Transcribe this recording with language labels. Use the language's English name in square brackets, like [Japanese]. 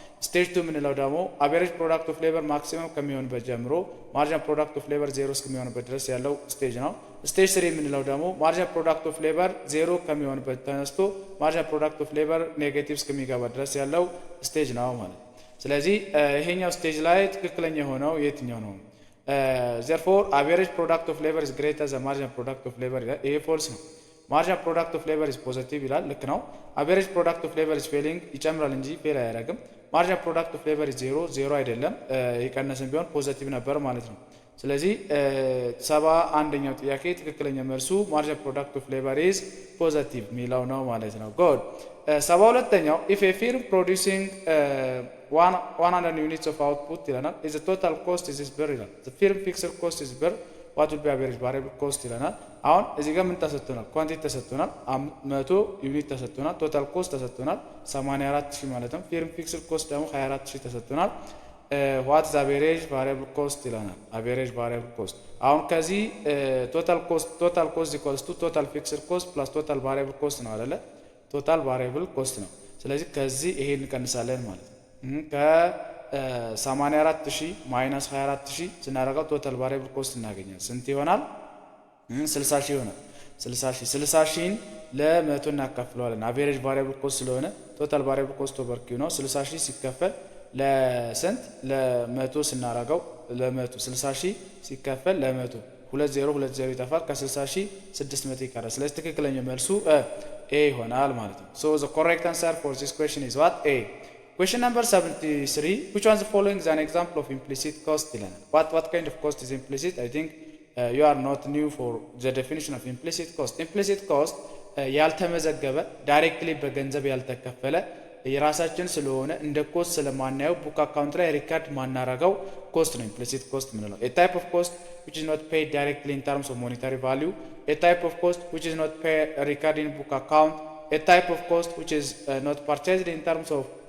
[Amharic] ስቴጅ 2 የምንለው ደግሞ አቨሬጅ ፕሮዳክት ኦፍ ሌበር ማክሲመም ከሚሆንበት ጀምሮ ማርጂን ፕሮዳክት ኦፍ ሌበር 0 እስከሚሆንበት ድረስ ያለው ስቴጅ ነው። ስቴጅ 3 የምንለው ደግሞ ማርጂን ፕሮዳክት ኦፍ ሌበር 0 ከሚሆንበት ተነስቶ ማርጂን ፕሮዳክት ኦፍ ሌበር ኔጌቲቭ እስከሚገባ ድረስ ያለው ስቴጅ ነው ማለት። ስለዚህ ይሄኛው ስቴጅ ላይ ትክክለኛ የሆነው የትኛው ነው? [English] therefore average product of labor is greater than marginal product of labor ይላል። ይሄ ፎልስ ነው። marginal product of labor is positive ይላል። ልክ ነው። average product of labor is failing [Amharic] ይጨምራል እንጂ ፌል አያደርግም። [English] marginal product of labor is 0 [Amharic] አይደለም፣ የቀነሰም ቢሆን ፖዚቲቭ ነበር ማለት ነው። ስለዚህ 71ኛው ጥያቄ ትክክለኛ መልሱ marginal product of labor is positive ሚለው ነው ማለት ነው። [English] good 72ኛው if a firm producing 100 units of output ይለናል is the total cost is ብር ይላል። the firm fixed cost is ብር what will be average variable cost ይለናል። [Amharic] አሁን እዚህ ጋር ምን ተሰጥቶናል? ኳንቲቲ ተሰጥቶናል፣ 100 ዩኒት ተሰጥቶናል፣ ቶታል ኮስት ተሰጥቶናል 84000 ማለት ነው። firm fixed cost ደግሞ 24000 ተሰጥቶናል። [English] what is average variable cost [Amharic] ይለናል። average variable cost አሁን ከዚህ [English] total cost equals to total fixed cost plus total variable cost [Amharic] ነው አይደለ? total variable cost ነው። ስለዚህ ከዚህ ይሄን እንቀንሳለን ማለት ነው። ከ84000 ማይነስ 24000 ስናደርገው ቶታል ቫሪያብል ኮስት እናገኛለን። ስንት ይሆናል? 60000 ይሆናል። 60000ን ለ100 እናካፍለዋለን። አቨሬጅ ቫሪያብል ኮስት ስለሆነ ቶታል ቫሪያብል ኮስት ኦቨር ኪው ነው። 60000 ሲከፈል ለስንት ለ100 ስናደርገው ለ100 60000 ሲከፈል ለ100 20 ይጠፋል። ከ60000 600 ይቀራል። ስለዚህ ትክክለኛ መልሱ ኤ ይሆናል ማለት ነው። [English] so the correct answer for this question is what? A. question number 73 which one of the following is an example of implicit cost ይለናል። what kind of cost is implicit? I think you are not new for the definition of implicit cost. implicit cost [Amharic] ያልተመዘገበ ዳይሬክትሊ በገንዘብ ያልተከፈለ የራሳችን ስለሆነ እንደ ኮስት ስለማናየው ቡክ አካውንት ላይ ሪካርድ ማናረጋው ኮስት ነው implicit cost የምንለው። [English] a type of cost which is not paid directly in terms of monetary value, a type of cost which is not paid recorded in book account, a type of cost which is not purchased in terms of